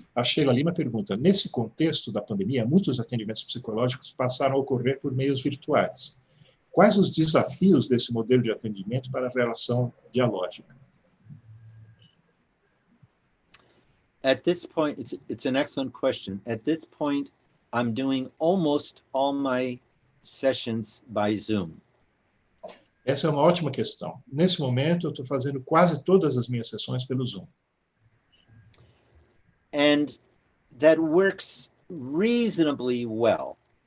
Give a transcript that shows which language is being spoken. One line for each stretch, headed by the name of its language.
Portuguese: A Sheila Lima pergunta, nesse contexto da pandemia, muitos atendimentos psicológicos passaram a ocorrer por meios virtuais. Quais os desafios desse modelo de atendimento para a relação dialógica?
English: At this point, it's an excellent question. At this point, I'm doing almost all my sessions by Zoom.
Portuguese: Essa é uma ótima questão. Nesse momento, eu estou fazendo quase todas as minhas sessões pelo Zoom.
English: And that works reasonably well.